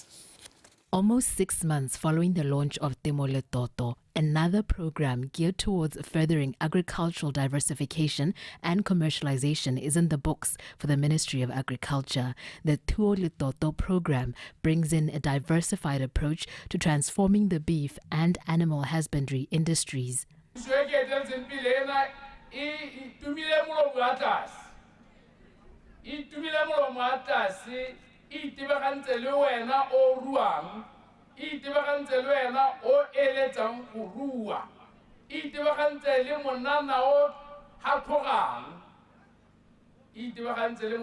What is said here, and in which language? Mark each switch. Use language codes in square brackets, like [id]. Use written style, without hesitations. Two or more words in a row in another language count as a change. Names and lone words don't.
[en] Almost 6 months following the launch of Temole Toto, another program geared towards furthering agricultural diversification and commercialization is in the books for the Ministry of Agriculture. The Tuo Toto program brings in a diversified approach to transforming the beef and animal husbandry industries. [tn] Itebagantse le wena o ruang, itebagantse le wena o eletsang go rua, itebagantse le monana o hatlogang, itebagantse le